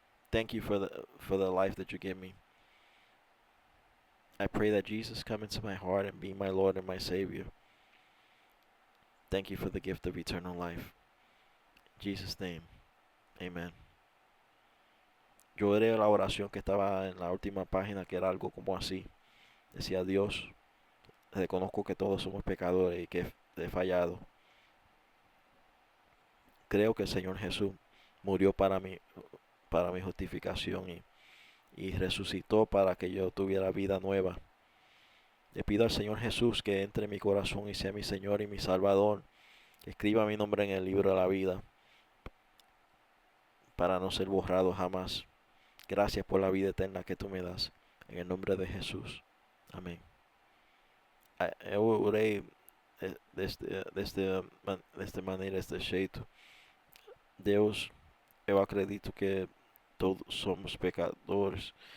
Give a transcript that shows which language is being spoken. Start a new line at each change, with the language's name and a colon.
English: Thank you for the life that you give me. I pray that Jesus come into my heart and be my Lord and my Savior. Thank you for the gift of eternal life. In Jesus' name, amen.
Spanish: Yo oré la oración que estaba en la última página, que era algo como así. Decía: Dios, reconozco que todos somos pecadores y que he fallado. Creo que el Señor Jesús murió para mi justificación y resucitó para que yo tuviera vida nueva. Le pido al Señor Jesús que entre en mi corazón y sea mi Señor y mi Salvador, que escriba mi nombre en el libro de la vida para no ser borrado jamás. Gracias por la vida eterna que tú me das. En el nombre de Jesús. Amén.
Portuguese: Eu orei desta maneira, deste jeito. Deus, eu acredito que todos somos pecadores.